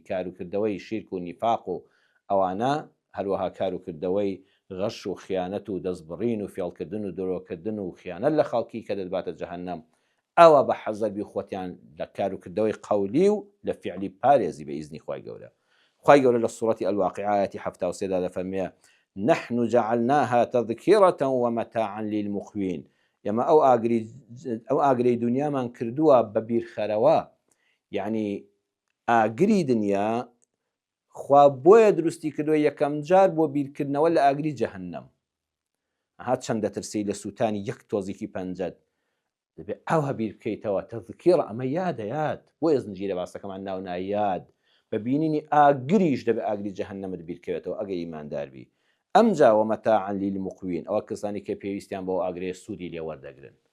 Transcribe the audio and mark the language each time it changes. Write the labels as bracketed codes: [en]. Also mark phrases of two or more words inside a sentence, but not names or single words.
[ckb] کار و کردەوەی شیرک و نیفاق و ئەوانە هەروەها کار و کردەوەی غەش و خیانەت و دەستبڕین و فێڵکردن و درۆکردن و خیانەت لە خەڵکی کە دەتباتە جەهەنەم ئەوە بە حەزەربی خۆتیان لە کار و کردەوەی قەولی و لە فیعلی پارێزی بە ئیزنی خوای گەورە خوای گەورە لە سوورەتی ئەلواقعایەتی 73 دەفەرمێ [ar] نحن جعلناها تذكرة ومتاعا للمقوين [ckb] ئێمە ئەو ئاگرەی دنیامان کردووە بە بیرخەرەوە یعنی ئاگری دنیا خوا بۆیە دروستی کردووە یەکەم جار بۆ بیرکردنەوە لە ئاگری جەهەنەم هات چەند دەترسی لە سووتانی یەک تۆزێکی پەنجەد دەبێت ئەوە بیر بکەیتەوە تەذکیڕ ئەمە یادەیاد بۆیە زنجیرە باسەکەمان ناو نایاد بە بینینی ئاگریش دەبێت ئاگری جەهەنەمت بیرکەوێتەوە ئەگەر ئیمانداربی ئەمجا [ar] ومەتاعا للمقوین [ckb] ئەوە کەسانی کە پێویستیان بۆ ئاگرێ سوودی لێ وەردەگرن